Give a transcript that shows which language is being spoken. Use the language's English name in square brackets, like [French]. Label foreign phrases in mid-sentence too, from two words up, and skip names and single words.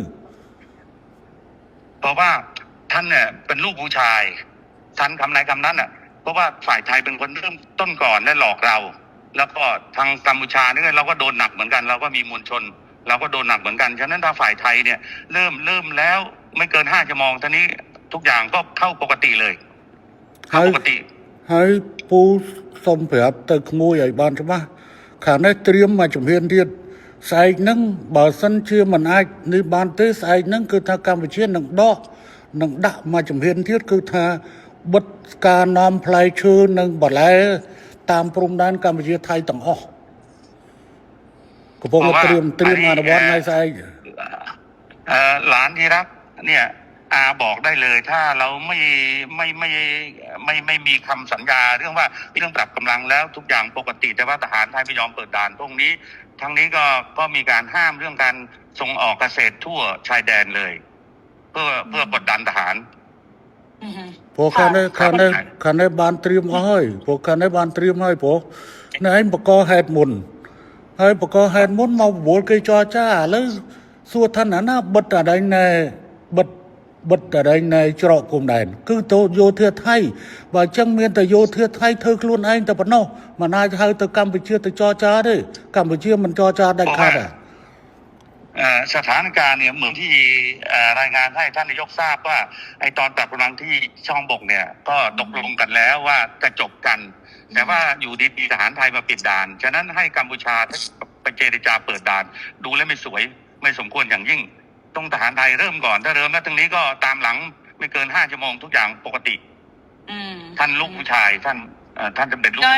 [Thai] เพราะว่าท่านเนี่ยเป็นลูกผู้ชายท่านคำไหนคำนั้นเพราะว่าฝ่ายไทยเป็นคนเริ่มต้นก่อนและหลอกเรา แล้วก็ทางกัมพูชาเนี่ยเราก็โดนหนักเหมือนกันเราก็มีมวลชนเราก็โดนหนักเหมือนกันฉะนั้นถ้าฝ่ายไทยเนี่ยเริ่มแล้วไม่เกิน5 ชั่วโมงท่านี้ทุกอย่างก็เข้าปกติเลยเข้าปกติ [Khmer] ហើយពូសុំប្រាប់ទៅក្មួយឲ្យបានច្បាស់ខាងនេះត្រៀមមកជំហានទៀតស្អែកហ្នឹងបើសិនជាមិនអាចនេះបានទេស្អែកហ្នឹងគឺថាកម្ពុជានឹងដាក់មកជំហានទៀតគឺថាបិទការនាំផ្លែឈើនិងបន្លែតាមព្រំដែនកម្ពុជាថៃទាំងអស់កំពុងត្រៀមអនុវត្តថ្ងៃស្អែក [Thai] หลานที่รักเนี่ยอาบอกได้เลยถ้าเราไม่มีคำสัญญาเรื่องว่าเรื่องปรับกำลังแล้วทุกอย่างปกติแต่ว่าทหารไทยไม่ยอมเปิดด่านพวกนี้ทั้งนี้ก็มีการห้ามเรื่องการส่งออกเกษตรทั่วชายแดนเลยเพื่อกดดันทหาร [Khmer] ព្រោះខាងនេះបានត្រៀមអស់ហើយព្រោះខាងនេះបានត្រៀមហើយព្រោះនេះឯងបកហេតុមុនហើយបកហេតុមុនមកបវល់គេចរចាឥឡូវសួរថាណាបិទអដែងណែបិទអដែងណែច្រកព្រំដែនគឺទៅយោធាថៃបើអញ្ចឹងមានតែយោធាថៃធ្វើខ្លួនឯងតែប៉ុណ្ណោះមិនអាចហៅទៅកម្ពុជាទៅចរចាទេកម្ពុជាមិនចរចាដាច់ខាតទេ [Thai] สถานการณ์เนี่ยเหมือนที่รายงานให้ท่านนายกทราบว่าไอตอนปรับกำลังที่ช่องบกเนี่ยก็ตกลงกันแล้วว่าจะจบกันแต่ว่าอยู่ดีๆทหารไทยมาปิดด่านฉะนั้นให้กัมพูชาไปเจรจาเปิดด่านดูแล้วไม่สวยไม่สมควรอย่างยิ่งต้องทหารไทยเริ่มก่อนถ้าเริ่มแล้วตรงนี้ก็ตามหลังไม่เกิน5 ชั่วโมงทุกอย่างปกติท่านลูกผู้ชายท่านจะเป็นลูกผู้ชาย